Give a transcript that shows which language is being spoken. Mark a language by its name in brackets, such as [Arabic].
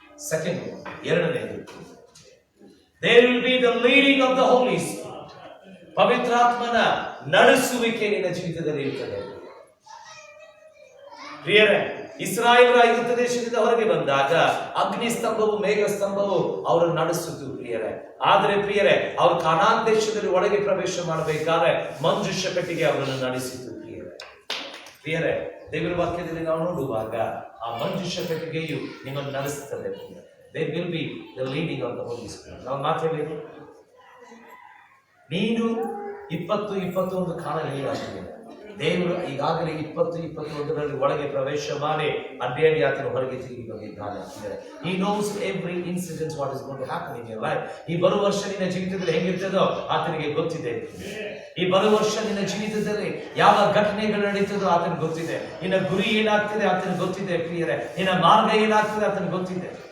[English] second, [Kannada] ಎರಡನೇದು, [English] there will be the leading of the Holy Spirit. [Kannada] ಪವಿತ್ರಾತ್ಮನ ನಡೆಸುವಿಕೆ ನಿನ್ನ ಜೀವಿತದಲ್ಲಿ ಇರುತ್ತದೆ. ಪ್ರಿಯರೇ, ಇಸ್ರಾಯೇಲರ ಐಗುಪ್ತ ದೇಶದಿಂದ ಹೊರಗೆ ಬಂದಾಗ ಅಗ್ನಿ ಸ್ತಂಭವು ಮೇಘ ಸ್ತಂಭವು ಅವರನ್ನು ನಡೆಸಿತು ಪ್ರಿಯರೇ. ಆದರೆ ಪ್ರಿಯರೇ, ಅವರು ಕಾನಾನ್ ದೇಶದಲ್ಲಿ ಒಳಗೆ ಪ್ರವೇಶ ಮಾಡಬೇಕಾದ್ರೆ ಮಂಜುಷ ಪೆಟ್ಟಿಗೆ ಅವರನ್ನು ನಡೆಸಿತು ಪ್ರಿಯರೇ. ದೇವರ ವಾಕ್ಯದಲ್ಲಿ ನಾವು ನೋಡುವಾಗ ಆ ಮಂಜುಷ ಪೆಟ್ಟಿಗೆಯು ನಿಮ್ಮನ್ನು ನಡೆಸುತ್ತದೆ. [English] There will be the leading of the Holy Spirit. [Kannada] ನಾವು ಮಾತಾಡಬೇಕು. ನೀನು 20-21 ಕಾಣಲಿಲ್ಲ. ದೇವರು ಈಗಾಗಲೇ 20-21ರಲ್ಲಿ ಒಳಗೆ ಪ್ರವೇಶ ಮಾಡಿ ಅಡ್ಡಿ ಆತನು ಹೊರಗೆ ತಿರುಗಿ ಬಂದಿದ್ದಾನೆ. [English] He knows every incident what is going to happen in your life. [Kannada] ಈ ಬರುವ ವರ್ಷ ನಿನ್ನ ಜೀವಿತದಲ್ಲಿ ಹೆಂಗಿರ್ತದೋ ಆತನಿಗೆ ಗೊತ್ತಿದೆ. ಈ ಬರುವ ವರ್ಷ ನಿನ್ನ ಜೀವಿತದಲ್ಲಿ ಯಾವ ಘಟನೆಗಳು ನಡೀತದೋ ಆತನಿಗೆ ಗೊತ್ತಿದೆ. ನಿನ್ನ ಗುರಿ ಏನಾಗ್ತದೆ ಆತನಿಗೆ ಗೊತ್ತಿದೆ ಪ್ರಿಯರೇ. ನಿನ್ನ ಮಾರ್ಗ ಏನಾಗ್ತದೆ ಆತನಿಗೆ ಗೊತ್ತಿದೆ.